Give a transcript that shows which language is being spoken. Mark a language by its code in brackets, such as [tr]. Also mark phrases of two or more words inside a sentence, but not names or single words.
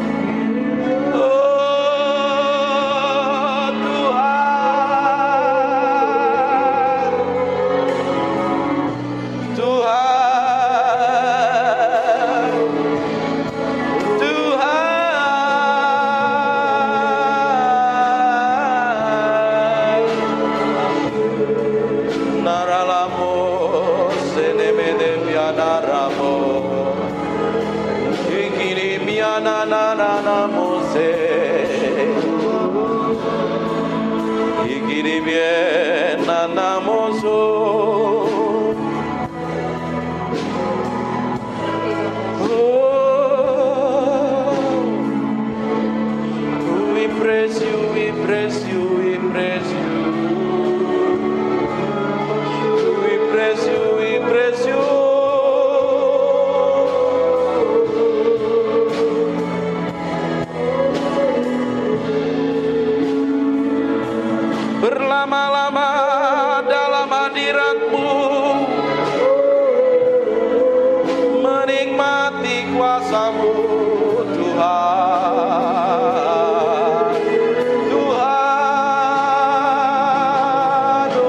[id] Oh Tuhan, Tuhan, Tuhan. Naralamo senemede pianaramo, ikiri miana nanamo se, ikiri bien nanamo so. [en] We praise you, we praise you, we praise you. We praise you, we praise you. [id] Berlama-lama dalam hadirat-Mu, menikmati kuasa-Mu, Tuhan, Tuhan.